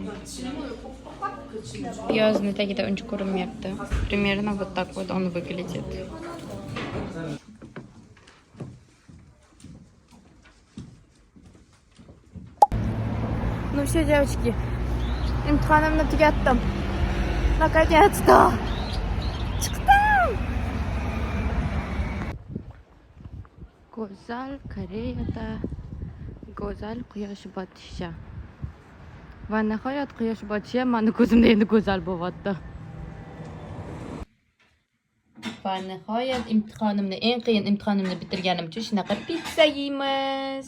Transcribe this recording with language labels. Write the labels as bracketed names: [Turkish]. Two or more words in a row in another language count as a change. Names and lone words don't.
[Uzbek] Piyazını tagida uncha ko'rinmayapti. [Russian] Примерно вот так вот он выглядит. Ну все, девочки. [Uzbek] Imtihonimni tugatdim. Наконец-то. Chiqdim. Go'zal Koreyada go'zal quyosh botishi. Va nihoyat quyosh botishi meni ko'zimda endi go'zal bo'lyapti. Va nihoyat eng qiyin imtihonimni bitirganim uchun shunaqa pizza yeymiz.